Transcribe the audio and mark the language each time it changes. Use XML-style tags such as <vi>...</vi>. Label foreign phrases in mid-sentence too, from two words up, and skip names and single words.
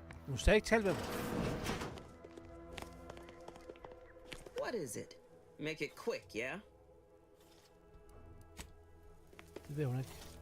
<da>Du skal ikke tale med dem.</da> <en>What is it? Make it quick, yeah?</en> <da>Det ved hun ikke.</da>